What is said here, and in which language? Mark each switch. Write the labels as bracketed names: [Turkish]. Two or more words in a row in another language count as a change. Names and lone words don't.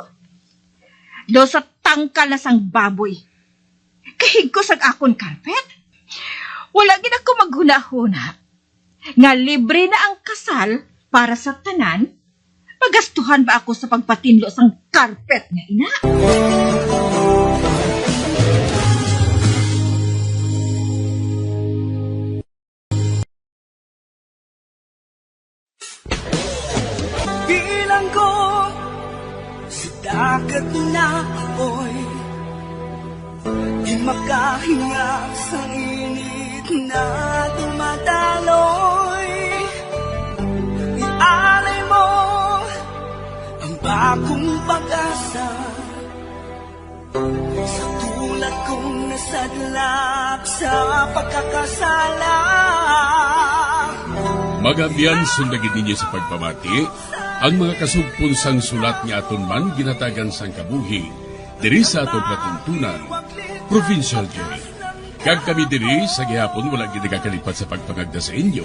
[Hiligaynon] Do sa tangkal na sang baboy. Kahig ko sang akon carpet. Wala gid ako maghuna-huna. Nga libre na ang kasal para sa tanan. Magastuhan ba ako sa pagpatinlo sang carpet nga ina? [Filipino] Bilang ko sa dagat na apoy, di makahinga sa init na dumadaloy. Ialay mo ang bagong pag-asa sa tulad kong nasadlak sa pagkakasala. [Hiligaynon] Magabiyan sundagin ninyo sa pagpamati, ang mga kasugpon sang sulat ni aton man ginatagan sang kabuhi, diri sa aton platuntunan, Provincial Jail. Kag kami diri sa gihapon wala ginagakalipat sa pagpangagda sa inyo.